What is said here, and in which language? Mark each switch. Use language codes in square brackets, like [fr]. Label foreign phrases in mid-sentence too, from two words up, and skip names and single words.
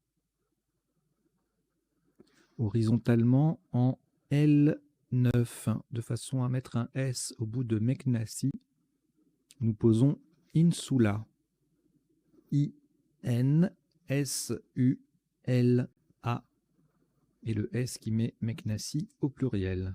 [fr] Horizontalement en L9, de façon à mettre un S au bout de Meknassi, nous posons Insula. I-N-S-U-L-A. Et le S qui met Meknassi au pluriel.